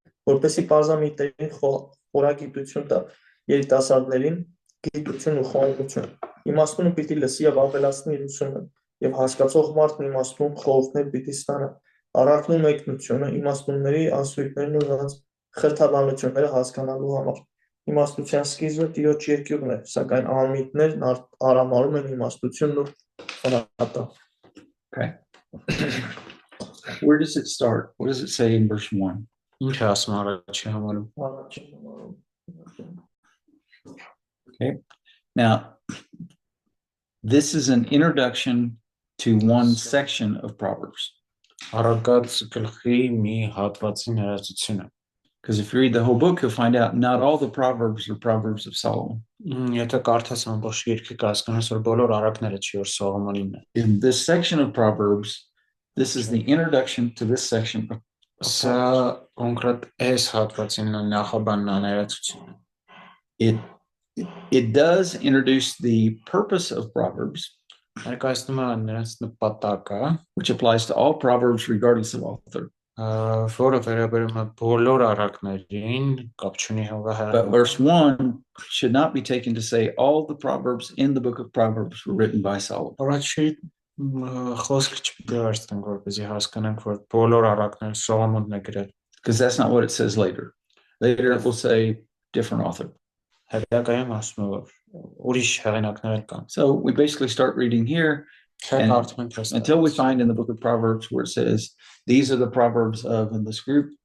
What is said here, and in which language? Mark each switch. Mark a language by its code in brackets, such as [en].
[hy] որպեսզի պարզամիտերին խորագիտություն տա, երիտասարդներին գիտություն ու խոնարհություն։ Իմաստունը պիտի լսի եւ ավելացնի իր ուսումը, եւ հասկացող մարդն իմաստուն խորհուրդներ պիտի ստանա։ Առարկն ու մեկնությունը իմաստունների ասույթներն ու նրանց խրթաբանությունները հասկանալու համար։ Իմաստության սկիզբը Տիրոջ երկյուղն է, սակայն անմիտներն արամարում են իմաստությունն ու խրատը։ [en] Okay. Where does it start? What does it say in verse 1? [hy] Ինչ է ասում առաջին համարում։ Առաջին համարում։ [en] Okay. Now, this is an introduction to one section of Proverbs. [hy] Առակած գլխի մի հատվածի ներածությունը։ [en] Because if you read the whole book, you'll find out not all the Proverbs are Proverbs of Solomon. [hy] Եթե կարդաս ամբողջ գիրքը կհասկանաս, որ բոլոր առակները չի որ Սողոմոնինն է։ [en] In this section of Proverbs, this is the introduction to this section of [hy] Սա կոնկրետ այս հատվածին նախաբանն ներածությունը։ [en] It does introduce the purpose of Proverbs, [hy] Ներկայացնում է նրանց նպատակը, [en] which applies to all Proverbs regardless of author. [hy] որը վերաբերում է բոլոր առակներին, կապ չունի [en] But verse 1 should not be taken to say all the Proverbs in the book of Proverbs were written by Solomon. [hy] Առաջի խոսքը չպիտի վերցնենք, որպեսզի հասկանանք, որ բոլոր առակները Սողոմոնն է գրել։ [en] Because that's not what it says later. Later it will say different author. [hy] Հետագայում ասում է, որ ուրիշ հեղինակներ կան։ [en] So we basically start reading here until we find in the book of Proverbs where it says these are the Proverbs of in this group.